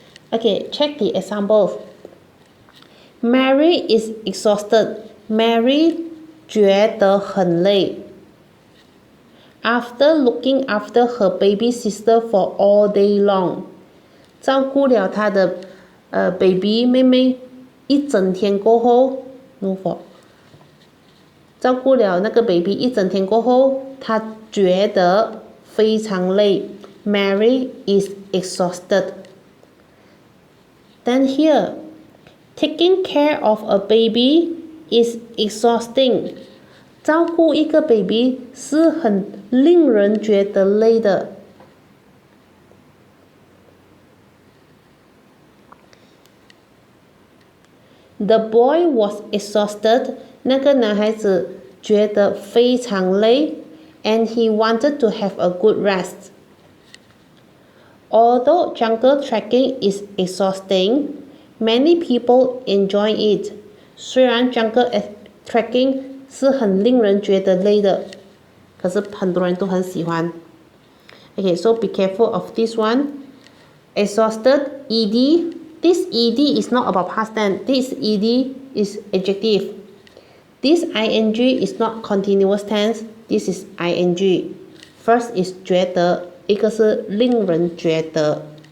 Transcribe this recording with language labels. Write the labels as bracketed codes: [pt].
[en] Okay, check the examples. Mary is exhausted. Mary [zh] 觉得很累。 [en] After looking after her baby sister for all day long. [zh] 照顾了她的 baby 妹妹一整天过后 [en] no for [zh] 照顾了那个 baby 一整天过后，她觉得非常累。 [en] Mary is exhausted. Then here, taking care of a baby is exhausting. [zh] 照顾一个 baby 是很令人觉得累的。 [en] The boy was exhausted. [zh] 那个男孩子觉得非常累 [en] and he wanted to have a good rest. Although jungle trekking is exhausting, many people enjoy it. [zh] 虽然 jungle trekking 是很令人觉得累的，可是很多人都很喜欢。 [en] Okay, so be careful of this one. Exhausted, ed. This ed is not about past tense. This ed is adjective. This ing is not continuous tense. This is ing. First is [zh] 觉得，一个是令人觉得。